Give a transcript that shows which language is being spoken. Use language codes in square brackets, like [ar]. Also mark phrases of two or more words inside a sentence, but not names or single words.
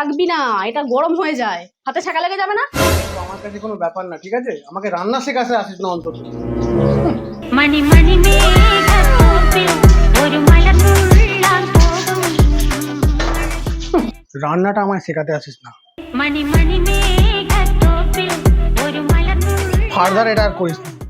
[bn] না, এটা গরম হয়ে যায়, হাতে ছাকা লেগে যাবে না? তো আমার কাছে কোনো ব্যাপার না, ঠিক আছে? আমাকে রান্না শেখাতে আসিস না অন্তত। [ml] മണി മണി മേഘത്തോപ്പിൽ ഒരു മലർന്നുള്ളാൻ പോകും [bn] রান্নাটা আমায় শেখাতে আসিস না। [ml] മണി മണി മേഘത്തോപ്പിൽ ഒരു മലർന്നുള്ളാൻ [bn] ফার্দার এটা আর করিস না।